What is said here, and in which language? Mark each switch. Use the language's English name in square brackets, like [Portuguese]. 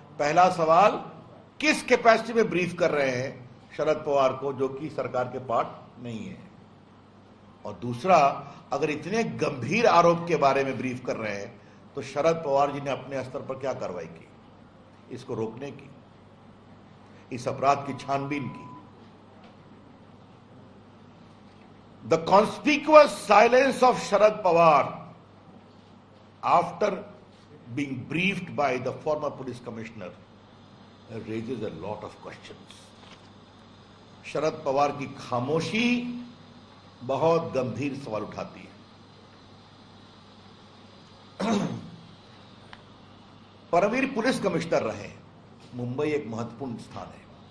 [Hindi] पहला सवाल, किस कैपेसिटी में ब्रीफ कर रहे हैं शरद पवार को, जो कि सरकार के पार्ट नहीं है। और दूसरा, अगर इतने गंभीर आरोप के बारे में ब्रीफ कर रहे हैं तो शरद पवार जी ने अपने स्तर पर क्या कार्रवाई की इसको रोकने की, इस अपराध की छानबीन की। [English] The conspicuous silence of Sharad Pawar after being briefed by the former police commissioner raises a lot of questions. [Hindi] Sharad Pawar की खामोशी बहुत गंभीर सवाल उठाती है। परमवीर पुलिस कमिश्नर रहे। मुंबई एक महत्वपूर्ण स्थान है।